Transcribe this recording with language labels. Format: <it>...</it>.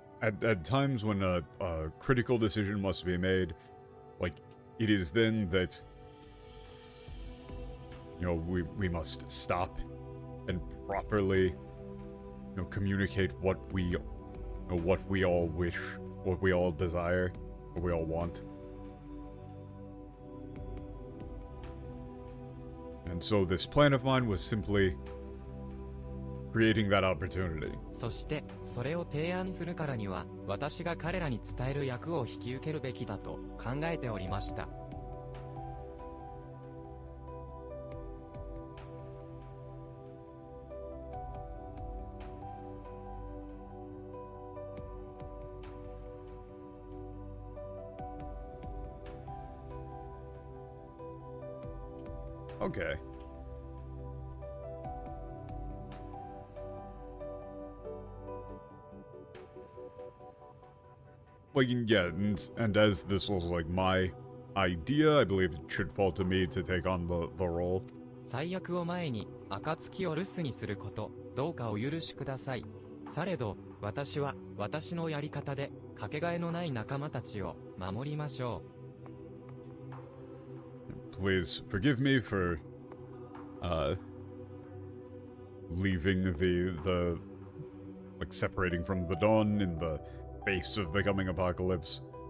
<en>At times when a critical decision must be made, like, it is then that, you know, we must stop and properly, you know, communicate what we all wish, what we all desire, what we all want. And so this plan of mine was simply creating that opportunity.</en> <ja>そしてそれを提案するからには私が彼らに伝える役を引き受けるべきだと考えておりました。</ja> <en>Okay. Like, yeah, and as this was, like, my idea, I believe it should fall to me to take on the role.</en> <ja>最悪を前に、暁を留守にすること、どうかお許しください。されど、私は、私のやり方で、かけがえのない仲間たちを、守りましょう。</ja> <en>Please forgive me for, leaving the, like, separating from the dawn in the face of the coming apocalypse.</en>